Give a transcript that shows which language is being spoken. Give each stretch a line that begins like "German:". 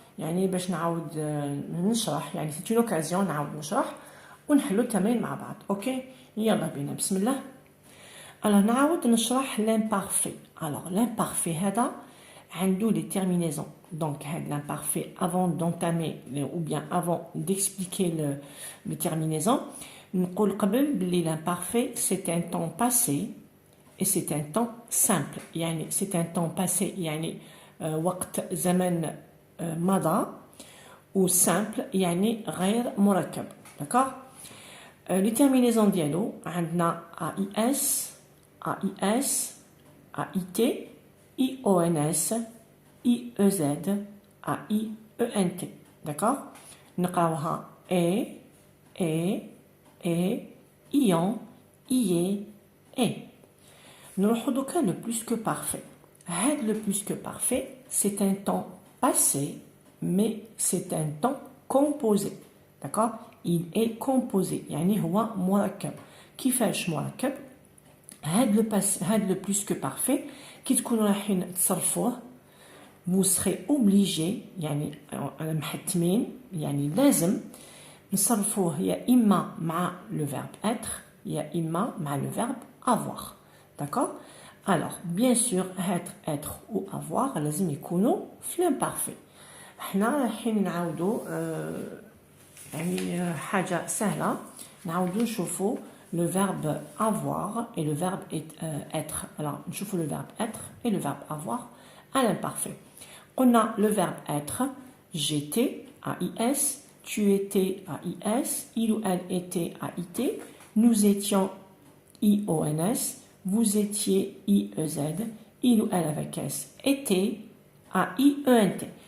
Arabic: يعني باش نعاود نشرح، يعني
French: c'est une occasion
Arabic: نعاود نشرح ونحلو التمرين مع بعض. اوكي يلا بينا بسم الله.
French: alors
Arabic: نعاود نشرح
French: l'imparfait. alors l'imparfait
Arabic: هذا عنده
French: les terminaisons. Donc l'imparfait avant d'entamer ou bien avant d'expliquer les terminaisons,
Arabic: نقول قبل بلي
French: l'imparfait c'est un temps passé et c'est un temps simple.
Arabic: يعني
French: c'est un temps passé
Arabic: يعني وقت زمن مضى
French: ou simple
Arabic: يعني غير مركب.
French: d'accord. les terminaisons
Arabic: ديالو عندنا
French: AIS, AIS, AIT, IONS, IEZ, AIENT. D'accord.
Arabic: نقراوها ION, IE, E. نروحو دوكا
French: le plus que parfait. هاد le plus que parfait c'est un temps passé mais c'est un temps composé. d'accord. il est composé
Arabic: يعني هو مركب. كيفاش مركب؟ هاد le plus que parfait كي تكونوا رايحين تصرفوه
French: vous serez obligé
Arabic: يعني محتمين يعني لازم نصرفوه يا إما مع le verbe être يا إما مع le verbe avoir.
French: d'accord. alors bien sûr être ou avoir
Arabic: لازم يكونوا في
French: l'imparfait.
Arabic: احنا رايحين نعاودوا يعني حاجة سهلة نعاودوا نشوفوا
French: le verbe avoir et le verbe être. alors
Arabic: نشوفوا
French: le verbe être et le verbe avoir à l'imparfait. on a le verbe être, j'étais, AIS, tu étais, AIS, il ou elle était, AIT, nous étions, IONS, vous étiez, IEZ, il ou elle avec S, était, AIENT.